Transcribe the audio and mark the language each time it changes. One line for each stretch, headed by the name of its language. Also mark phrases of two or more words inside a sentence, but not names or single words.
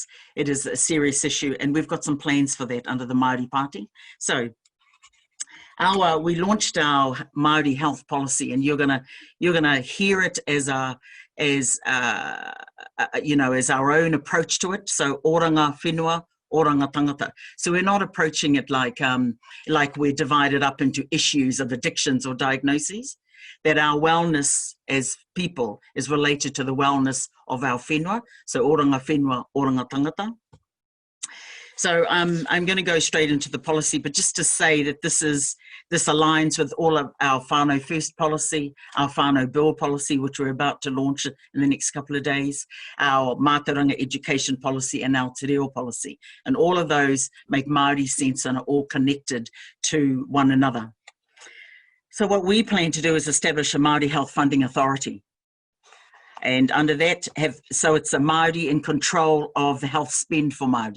English: It is a serious issue, and we've got some plans for that under the Māori Party. So we launched our Māori health policy, and you're gonna hear it as you know, as our own approach to it.
Māori: So oranga whenua, oranga tangata.
English: So we're not approaching it like we're divided up into issues of addictions or diagnoses. That our wellness as people is related to the wellness of our whenua.
Māori: So oranga whenua, oranga tangata.
English: So I'm going to go straight into the policy, but just to say that this aligns with all of our whānau first policy, our whānau bill policy, which we're about to launch in the next couple of days, our mātauranga education policy, and our
Māori: te reo
English: policy. And all of those make Māori sense and are all connected to one another. So what we plan to do is establish a Māori Health Funding Authority. And under that, so it's a Māori in control of the health spend for Māori.